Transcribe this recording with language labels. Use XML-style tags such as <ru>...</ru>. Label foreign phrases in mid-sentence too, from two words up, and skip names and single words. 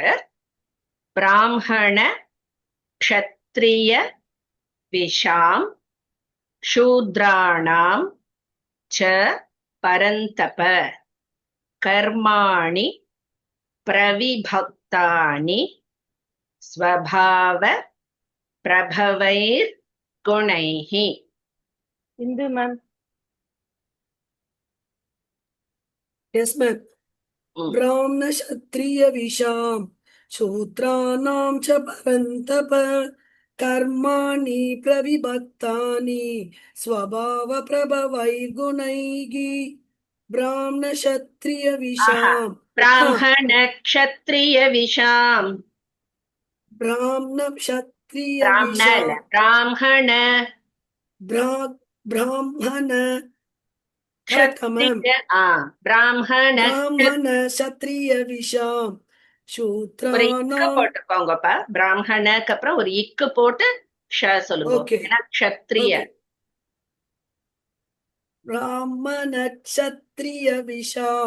<sa>ब्राह्मण क्षत्रिय विशां शूद्राणां च परन्तप कर्माणि प्रविभक्तानि स्वभाव प्रभवैर् गुणैः. இந்து மேம்.</sa> <en>Yes, ma'am.</en> <sa>ब्राह्मण क्षत्रिय विशां शूद्राणां च परन्तप कर्माणि प्रविभक्तानि स्वभाव प्रभवैर् गुणैः. ब्राह्मण क्षत्रिय विशाम्. ब्राह्मण क्षत्रिय विशाम्. ब्राह्मण क्षत्रिय विशाम्. Brahmana.</sa> <ta>Brahmana</ta> <en>correctா ma'am?</en> <sa>பிராமண ब्राह्मण क्षत्रिय विशाम्</sa> <ta>ஒரு இக்கு</ta> <sa>சூத்ரானாம்.</sa> <ta>போட்டுக்கோங்கப்பா. பிராமணக்கு அப்புறம் ஒரு இக்கு போட்டு ஷ சொல்லுங்க. ஓகே ஏன்னா க்ஷத்ரிய.</ta> <sa>ஓகே. ब्राह्मण क्षत्रिय विशाम्</sa>